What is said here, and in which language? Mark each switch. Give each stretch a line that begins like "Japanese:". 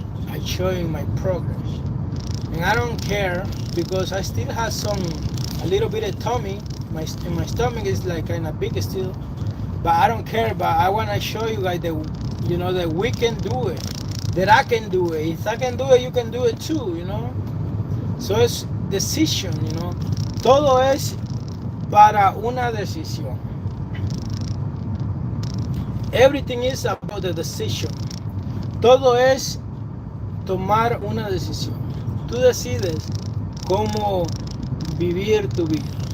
English: I'm showing my progress. And I don't care, because I still have a little bit of tummy. My stomach is like kind of big still, but I don't care. But I want to show you guys that that we can do it, that I can do it. If I can do it, you can do it too. So it's decision.
Spanish: Todo es para una decisión.
English: Everything is about the decision.
Spanish: Todo es tomar una decisión. Tú decides cómo vivir tu vida.